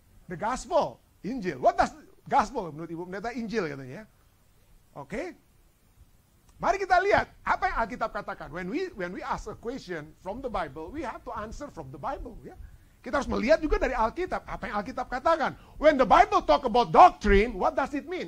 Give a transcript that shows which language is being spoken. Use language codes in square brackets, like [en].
[en] The gospel, [id] Injil. [en] What does gospel [id] menurut Ibu Pendeta? Injil katanya. Oke. Mari kita lihat apa yang Alkitab katakan. [en] When we ask a question from the Bible, we have to answer from the Bible. [id] Ya. Kita harus melihat juga dari Alkitab apa yang Alkitab katakan. [en] When the Bible talk about doctrine, what does it mean?